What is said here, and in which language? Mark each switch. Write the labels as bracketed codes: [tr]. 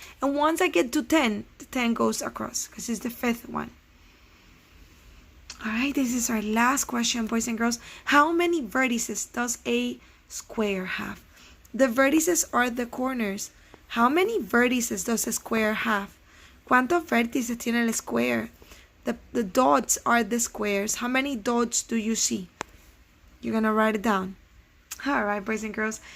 [en] And once I get to 10, the 10 goes across because it's the 5th one. All right, this is our last question, boys and girls. How many vertices does a square have? The vertices are the corners. How many vertices does a square have? [es] ¿Cuántos vértices tiene el square? [en] The dots are the squares. How many dots do you see? You're going to write it down. All right, boys and girls.